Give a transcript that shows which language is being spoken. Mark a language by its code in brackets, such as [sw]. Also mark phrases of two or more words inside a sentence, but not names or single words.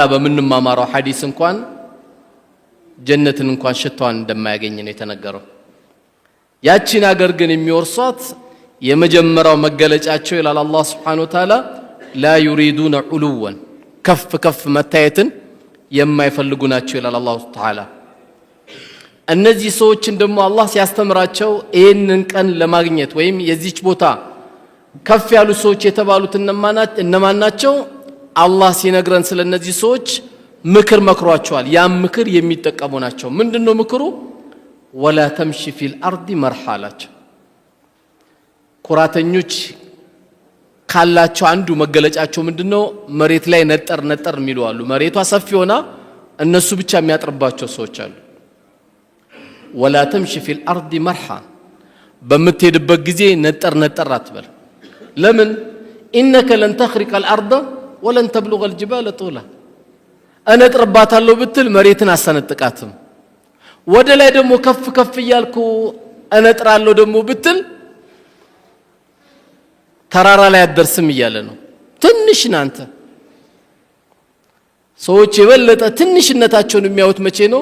[am] በምንማማራው ሐዲስ እንኳን ጀነትን እንኳን ሽታዋን እንደማያገኝ ነው የተነገረው። ያቺን ሀገር ግን የሚወርሷት የመጀመሪያው መገለጫቸው ይላል አላህ [ar] سبحانه وتعالى لا يريدون علوا [am] ከፍ መታየትን የማይፈልጉ ናቸው ይላል አላህ Ta'ala። እነዚህ ሰዎችን ደግሞ አላህ ሲያስተምራቸው ይሄንን ቀን ለማግኘት ወይም የዚች ቦታ ከፍ ያሉ ሰዎች የተባሉት እነማን ናቸው? አላህ ሲነግረን ስለነዚህ ሰዎች ምክር መክሯቸዋል። ያ ምክር የሚጠቀሙ ናቸው። ምንድነው ምክሩ? [ar] ولا تمشي في الارض مرحا [am] ኩራተኞች ካላቸው አንዱ መገለጫቸው ምንድነው? መሬት ላይ ነጠር የሚሉ አሉ። መሬቷ ሰፊ ሆና እነሱ ብቻ የሚያጥርባቸው ሰዎች አሉ። [ar] ولا تمشي في الارض مرحا [am] በምትሄድበት ጊዜ ነጠር አትበል። ለምን? [ar] انك لن تخرق الارض ولن تبلغ الجبال طولا [am] እነጥርባታለሁ ብትል መሬትን አሰነጥቃትም። ወደ ላይ ደግሞ ከፍ ይያልኩ እነጥራለሁ ደግሞ ብትል ተራራ ላይ አደርስም ይያለ ነው። ትንሽ ናንተ ሰዎች የበለጠ ትንሽነታቸውን የሚያዩት መቼ ነው?